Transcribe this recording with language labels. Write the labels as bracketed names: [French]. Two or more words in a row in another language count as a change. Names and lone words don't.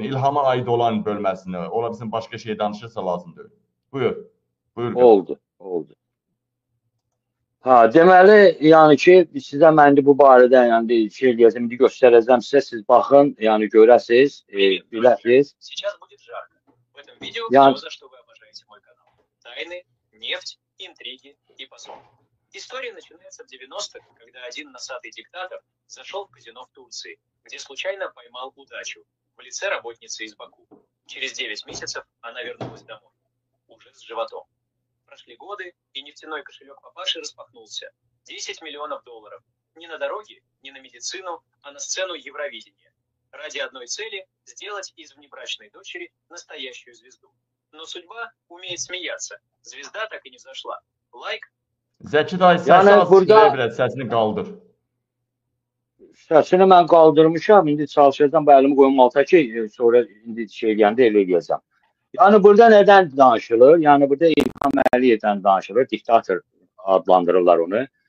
[Azerbaijani] İlhama aid olan bölməsini. Ola bizim başqa şey danışırsa lazımdır. Buyur. Oldu. Deməli, yəni ki, sizə mən bu barədə şey deyəcəm, indi göstərəcəm sizə, siz baxın, yəni görəsiz, biləsiz. [Russian] Тайны, нефть, интриги и позор. История начинается в 90-х, когда один носатый диктатор зашел в казино в Турции, где случайно поймал удачу в лице работницы из Баку. Через 9 месяцев она вернулась домой, уже с животом. Прошли годы, и нефтяной кошелек папаши распахнулся. 10 миллионов долларов. Не на дороге, не на медицину, а на сцену Евровидения. Ради одной цели – сделать из внебрачной дочери настоящую звезду. Но судьба umeyət смеяться. Звезда так и не зашла. Like. [Azerbaijani] Zəki dayı, səsi az çıxıyor biraz, səsini qaldır. Səsini mən qaldırmışam, indi çalışacağım, bu əlimi qoyum alta ki, sonra indi şey eləyəndə elə eləyəcəm. Yəni burada nədən danışılır? Yəni burada İlham Əliyevdən danışılır, diktator adlandırırlar onu.